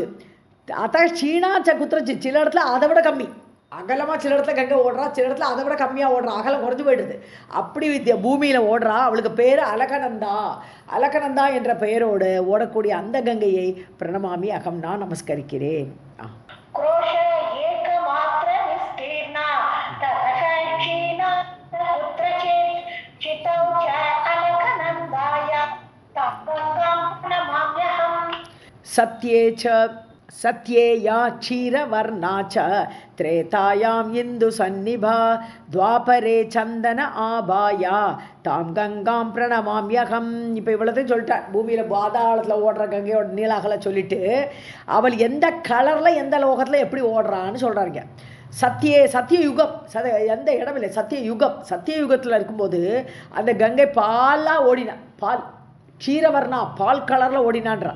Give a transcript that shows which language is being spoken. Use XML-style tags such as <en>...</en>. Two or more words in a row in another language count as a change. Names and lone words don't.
<ta>அதான் சீனா குத்துறச்சு சில இடத்துல அதை விட கம்மி அகலமாக, சில இடத்துல கங்கை ஓடுறா, சில இடத்துல அதை விட கம்மியாக ஓடுறா, அகலம் குறைஞ்சு போயிடுது. அப்படி பூமியில் ஓடுறா. அவளுக்கு பேர் அலகநந்தா என்ற பெயரோடு ஓடக்கூடிய அந்த கங்கையை</ta> <sa>प्रणमामि अहम्</sa> <ta>நான் நமஸ்கரிக்கிறேன்.</ta> <sa>सत्ये या क्षीरवर्णा च त्रेतायाम् इन्दु सन्निभा द्वापरे चन्दन आबाया तां गंगां प्रणमाम्यहम्.</sa> <ta>இப்போ இவ்வளோத்தையும் சொல்லிட்டார். பூமியில் பாதாளத்தில் ஓடுற கங்கையோட நீலாகலை சொல்லிட்டு அவள் எந்த கலரில் எந்த லோகத்தில் எப்படி ஓடுறான்னு சொல்கிறாங்க. சத்தியயுகம் எந்த இடம் இல்லை, சத்தியயுகத்தில் இருக்கும்போது அந்த கங்கை பாலாக ஓடினான். க்ஷீரவர்ணா பால் கலரில் ஓடினான்றான்.</ta>